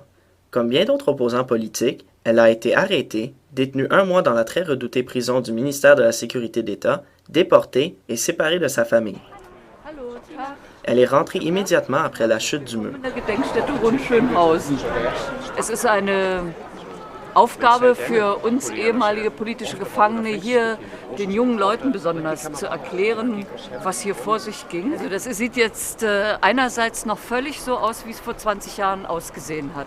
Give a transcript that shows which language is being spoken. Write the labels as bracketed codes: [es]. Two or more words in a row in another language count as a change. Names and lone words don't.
[fr] Comme bien d'autres opposants politiques, elle a été arrêtée, détenue 1 mois dans la très redoutée prison du ministère de la Sécurité d'État, déportée et séparée de sa famille. Elle est rentrée immédiatement après la chute du mur. [de] Es ist eine Aufgabe für uns ehemalige politische Gefangene, hier den jungen Leuten besonders zu erklären, was hier vor sich ging. Also das sieht jetzt einerseits noch völlig so aus, wie es vor 20 Jahren ausgesehen hat.